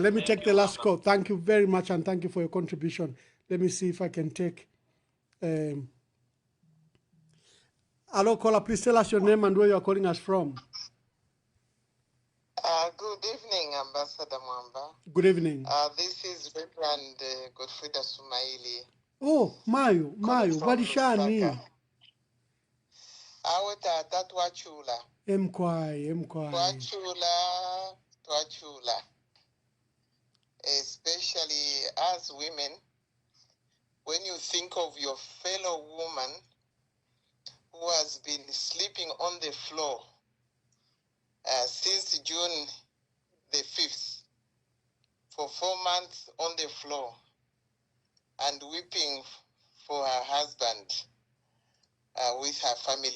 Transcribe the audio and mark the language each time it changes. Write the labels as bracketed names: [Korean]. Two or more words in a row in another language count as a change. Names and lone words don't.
[English] Let me take the last call. Thank you very much, and thank you for your contribution. Let me see if I can take. Hello, caller. Please tell us your name and where you are calling us from. Good evening, Ambassador Mwamba. Good evening. This is Reverend Godfrida Sumaili. [Bemba] Oh, Mayo, Varishani. Aweta tatwachula. Mkwai. Twachula. [English] Especially as women, when you think of your fellow woman who has been sleeping on the floor since June the 5th, for 4 months on the floor, and weeping for her husband with her family.